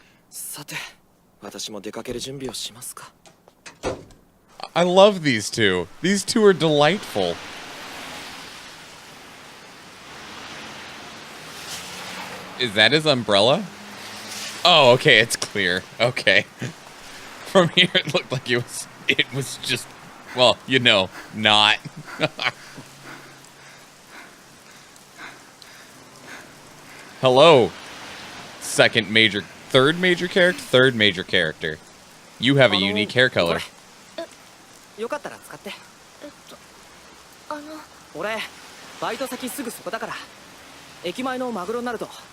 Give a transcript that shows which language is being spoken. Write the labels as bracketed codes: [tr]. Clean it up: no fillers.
[ja] さて、私も出かける準備をしますか。 [en] I love these two. These two are delightful. Is that his umbrella? Oh, okay, it's clear. Okay. From here it looked like it was just, well, you know, not. Hello. Third major character. You have a unique hair color. [ja] よかったら使って。俺バイト先すぐそこだから、駅前のマグロになると。